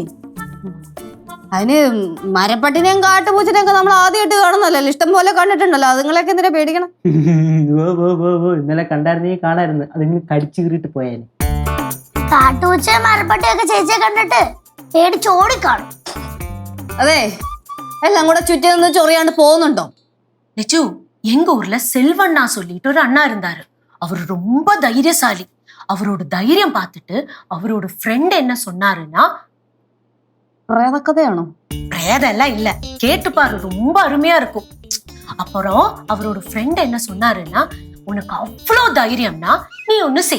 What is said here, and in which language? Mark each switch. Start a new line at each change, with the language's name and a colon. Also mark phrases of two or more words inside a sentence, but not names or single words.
Malayalam: അതിന് മരപ്പട്ടിനെയും കാട്ടുപൂച്ചനെയും ഒക്കെ നമ്മൾ ആദ്യമായിട്ട് കാണുന്നല്ലോ, ഇഷ്ടം പോലെ കണ്ടിട്ടുണ്ടല്ലോ. അതുങ്ങളൊക്കെ എന്തിനാ പേടിക്കണം? ഇന്നലെ കണ്ടായിരുന്നെങ്കിൽ കാണായിരുന്നു. അതിങ്ങനെ കടിച്ചു കീറിട്ട് പോയാല്. കാട്ടുപൂച്ചയും മരപ്പട്ടിയൊക്കെ ചേച്ചിയെ കണ്ടിട്ട് പേടിച്ചോടിക്കാണും. അതെ, എല്ലാം കൂടെ ചുറ്റി നിന്ന് ചൊറിയാണ്ട് പോകുന്നുണ്ടോ?
Tamil: லெச்சு எங்க ஊர்ல செல்வண்ணா சொல்லிட்டு ஒரு அண்ணா இருந்தாரு. அவர் ரொம்ப தைரியசாலி. அவரோட தைரியம் பார்த்துட்டு அவரோட ஃப்ரெண்ட் என்ன சொன்னாருன்னா,
Malayalam: പ്രേതക്കഥയാണോ?
Tamil: பிரேதம் எல்லாம் இல்ல, கேட்டு பாரு, ரொம்ப அருமையா இருக்கும். அப்புறம் அவரோட ஃப்ரெண்ட் என்ன சொன்னாருன்னா, உனக்கு அவ்வளோ தைரியம்னா நீ ஒண்ணு செய்.